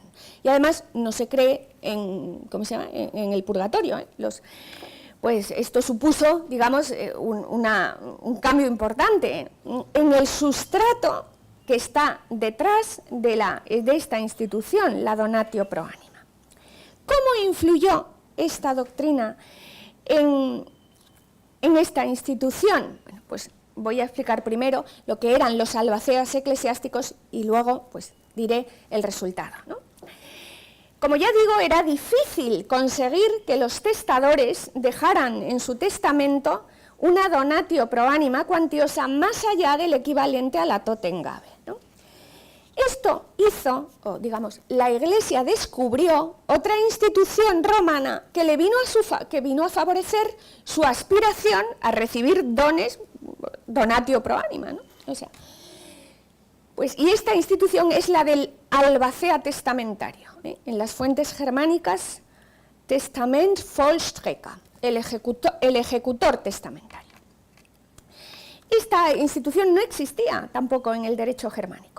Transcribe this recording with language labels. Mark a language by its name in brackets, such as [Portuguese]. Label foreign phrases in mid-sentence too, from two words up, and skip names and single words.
[Spanish] Y además no se cree en el purgatorio, ¿eh? Pues esto supuso, digamos, un cambio importante en el sustrato que está detrás de esta institución, la [Latin] donatio pro anima. [Spanish] ¿Cómo influyó esta doctrina en esta institución? Bueno, pues voy a explicar primero lo que eran los albaceas eclesiásticos y luego pues diré el resultado, ¿no? Como ya digo, era difícil conseguir que los testadores dejaran en su testamento una [Latin] donatio pro anima [Spanish] cuantiosa más allá del equivalente a la Totengabe, ¿no? Esto hizo, o digamos, la Iglesia descubrió otra institución romana que vino a favorecer su aspiración a recibir dones, [Latin] donatio pro anima, [Spanish] ¿no? O sea, pues, y esta institución es la del albacea testamentario, ¿eh? En las fuentes germánicas, [German] Testament Vollstrecker, [Spanish] el ejecutor testamentario. Esta institución no existía tampoco en el derecho germánico.